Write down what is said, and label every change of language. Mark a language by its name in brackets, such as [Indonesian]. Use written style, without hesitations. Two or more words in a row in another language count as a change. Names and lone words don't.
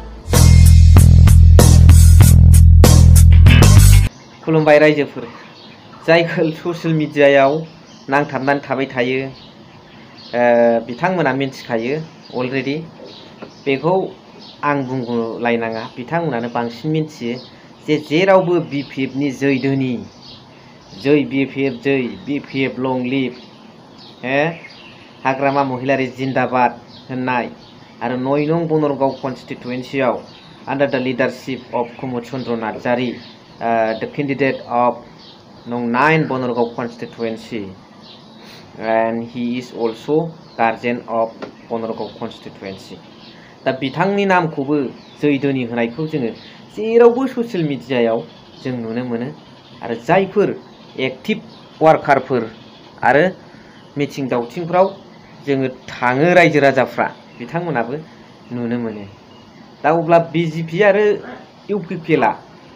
[Bodo] खुलुमबाय रायजोफोर जायफोर ससियेल मिडियायाव नांथाबनानै थाबाय थायो बिथांमोना मिन्थिखायो अलरेडि बेखौ आं बुंलायनाङा बिथांमोनानो बांसिन मिन्थियो जे जेरावबो BPF नि जै धोनि जै BPF [English] long live [Bodo] हाग्रामा महिलारि जिन्दाबाद होननाय आरो 9 नं बनरगाव कन्स्टिटुएन्सियाव [English] under the leadership of [Bodo] कुमुद चन्द्र नार्जारी [English] the candidate of Nong 9 Bonargaon constituency and he is also guardian of Bonargaon constituency [Bodo] दा बिथांनि नामखौबो जैदोनि होनायखौ जोङो जेरावबो ससियेल मिडियायाव जों नुनो मोनो आरो जायफोर [English] active workerफोर [Bodo] आरो मिटिं दावथिंफ्राव जोङो थाङो रायजो राजाफ्रा बिथांमोनाबो नुनो मोनो दा अब्ला BJP आरो UPPL आ